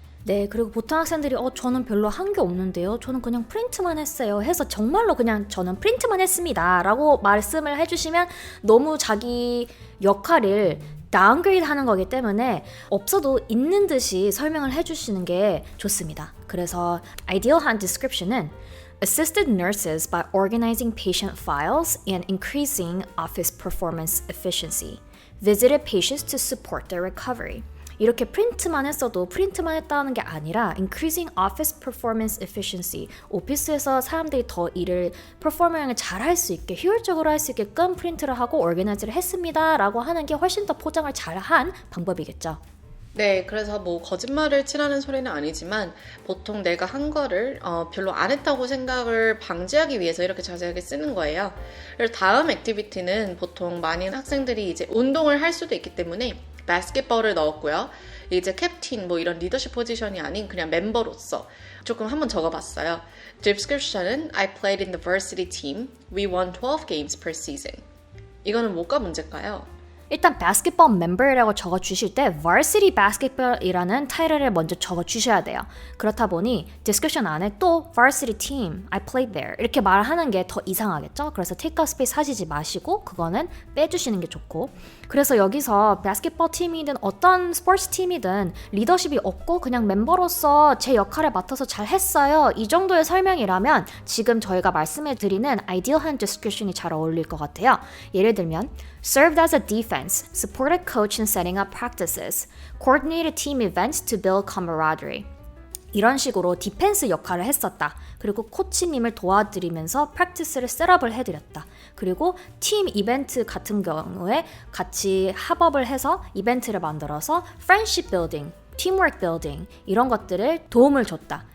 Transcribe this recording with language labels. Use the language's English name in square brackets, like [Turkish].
[Korean] 네, 그리고 보통 학생들이 저는 별로 한 게 없는데요. 저는 그냥 프린트만 했어요. 해서 정말로 그냥 저는 프린트만 했습니다. 라고 말씀을 해주시면 너무 자기 역할을 다운그레이드 하는 거기 때문에 없어도 있는 듯이 설명을 해주시는 게 좋습니다. [English] 그래서 ideal한 description은 assisted nurses by organizing patient files and increasing office performance efficiency. Visited patients to support their recovery. [Korean] 이렇게 프린트만 했어도 프린트만 했다는 게 아니라 increasing office performance efficiency 오피스에서 사람들이 더 일을 퍼포먼스를 잘 할 수 있게 효율적으로 할 수 있게끔 프린트를 하고 organize를 했습니다 라고 하는 게 훨씬 더 포장을 잘한 방법이겠죠. 네, 그래서 뭐 거짓말을 치라는 소리는 아니지만 보통 내가 한 거를 별로 안 했다고 생각을 방지하기 위해서 이렇게 자세하게 쓰는 거예요. 그리고 다음 액티비티는 보통 많은 학생들이 이제 운동을 할 수도 있기 때문에 바스켓볼을 넣었고요. 이제 캡틴 뭐 이런 리더십 포지션이 아닌 그냥 멤버로서 조금 한번 적어봤어요. [English] Description은 I played in the varsity team. We won 12 games per season. [Korean] 이거는 뭐가 문제일까요? 일단 basketball member라고 적어주실 때 varsity basketball이라는 타이틀을 먼저 적어주셔야 돼요. 그렇다 보니 description 안에 또 varsity team, I played there 이렇게 말하는 게 더 이상하겠죠? 그래서 take up space 하시지 마시고 그거는 빼주시는 게 좋고 그래서 여기서 basketball 팀이든 어떤 스포츠 팀이든 리더십이 없고 그냥 멤버로서 제 역할을 맡아서 잘 했어요. 이 정도의 설명이라면 지금 저희가 말씀해드리는 ideal한 description이 잘 어울릴 것 같아요. [English] 예를 들면 served as a defense, supported coach in setting up practices, coordinated team events to build camaraderie. [Korean] 이런 식으로 디펜스 역할을 했었다. 그리고 코치님을 도와드리면서 프랙티스를 셋업을 해드렸다. 그리고 팀 이벤트 같은 경우에 같이 합업을 해서 이벤트를 만들어서 friendship building, teamwork building 이런 것들을 도움을 줬다.